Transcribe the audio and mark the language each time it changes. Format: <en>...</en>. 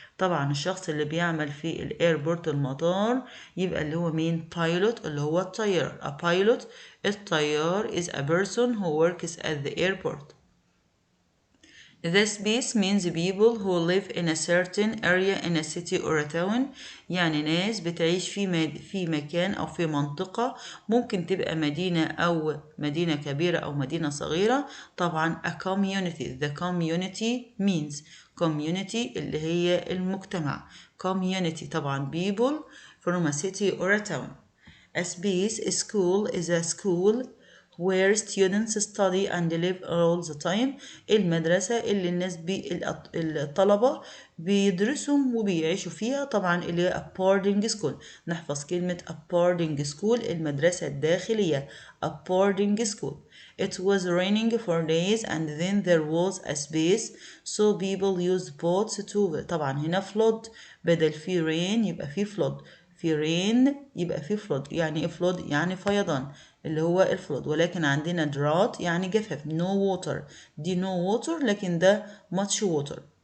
<ar>طبعا الشخص اللي بيعمل في الايربورت المطار يبقى اللي هو مين pilot اللي هو الطيار.</ar> <en>a pilot الطيار is a person who works at the airport. The space means people who live in a certain area in a city or a town.</en> <ar>يعني ناس بتعيش في مكان أو في منطقة ممكن تبقى مدينة أو مدينة كبيرة أو مدينة صغيرة.</ar> <en>طبعا a community. The community means community</en> <ar>اللي هي المجتمع.</ar> <en>community طبعا people from a city or a town. A space a school is a school where students study and live all the time.</en> <ar>المدرسة اللي الناس الطلبة بيدرسوا وبيعيشوا فيها طبعا اللي هي</ar> <en>a boarding school.</en> <ar>نحفظ كلمة</ar> <en>a boarding school</en> <ar>المدرسة الداخلية a boarding school.</ar> <en>It was raining for days and then there was a space so people used boats to.</en> <ar>طبعا هنا flood بدل في rain يبقى في flood. في rain يبقى في flood. يعني ايه flood؟ يعني فيضان اللي هو الفلود. ولكن عندنا drought يعني جفاف.</ar> <en>no water دي no water لكن ده much water.</en>